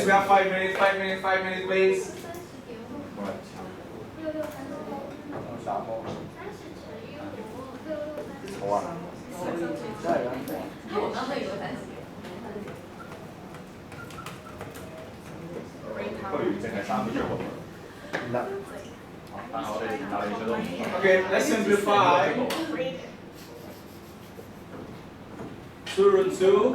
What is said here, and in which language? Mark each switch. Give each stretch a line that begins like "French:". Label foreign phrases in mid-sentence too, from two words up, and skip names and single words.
English: We have 5 minutes, 5 minutes, 5 minutes, please. Brain
Cantonese: 不
English: power.
Cantonese: 如淨係3個啫喎。但係我哋最多。
English: Okay, let's simplify. Brain. 2 root 2.